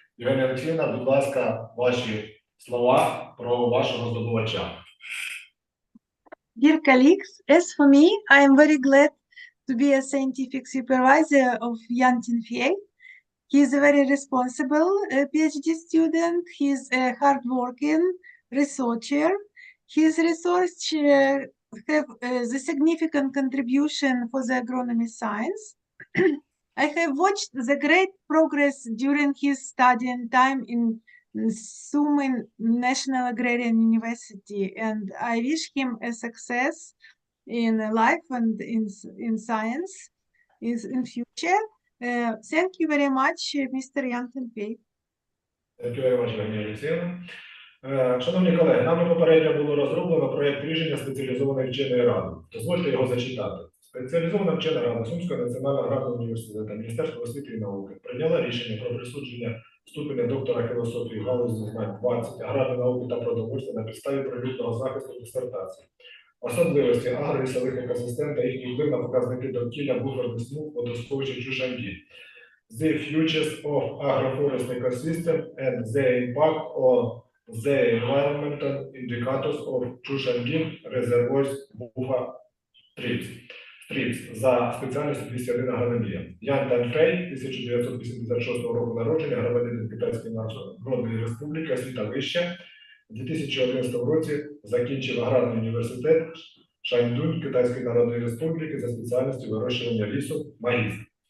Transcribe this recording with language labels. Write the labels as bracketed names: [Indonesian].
[Ukrainian] Євгенія Олексіївна, будь ласка, ваші слова про вашого здобувача. [English] Dear colleagues, as for me, I am very glad to be a scientific supervisor of Янь Тенфей. He is a very responsible PhD student. He is a hardworking researcher. His research have the significant contribution for the agronomy science. I have watched the great progress during his studying time in Sumy National Agrarian University, and I wish him a success in life and in science in future. Thank you very much, Mr. Янь Тенфей. Thank you very much, Євгенія Олексіївна. [Ukrainian] Шановні колеги, нами попередньо було розроблено проєкт рішення спеціалізованої вченої ради. Дозвольте його зачитати. Спеціалізована вчена рада Сумського національного аграрного університету Міністерства освіти і науки прийняла рішення про присудження ступеня доктора філософії галузі знань 20 аграрної науки та продовольства на підставі провідного захисту дисертації. Особливості агро-лісових екосистем та їхній вплив на показники довкілля буферних смуг водосховища Чушанді. [English] The futures of agroforest ecosystem and the impact on the environmental indicators of Chushangi reservoirs buffer strips [Ukrainian] за спеціальністю 201 агрономія. Янь Тенфей, 1986 року народження, громадянин Китайської Народної Республіки, освіта вища. У 2011 році закінчив аграрний університет Шаньдунь Китайської Народної Республіки за спеціальністю вирощування лісу, магістр.